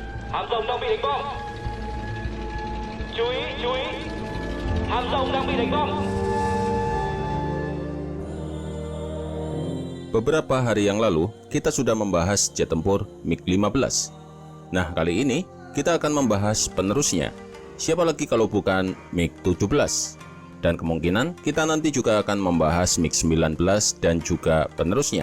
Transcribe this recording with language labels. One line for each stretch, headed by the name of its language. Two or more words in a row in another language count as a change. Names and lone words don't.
Vietnamese: Hạm rồng đang bị đánh bom. Chú ý. Hạm rồng đang bị đánh bom.
Indonesian: Beberapa hari yang lalu, kita sudah membahas jet tempur MiG-15. Nah, kali ini kita akan membahas penerusnya. Siapa lagi kalau bukan MiG-17? Dan kemungkinan kita nanti juga akan membahas MiG-19 dan juga penerusnya.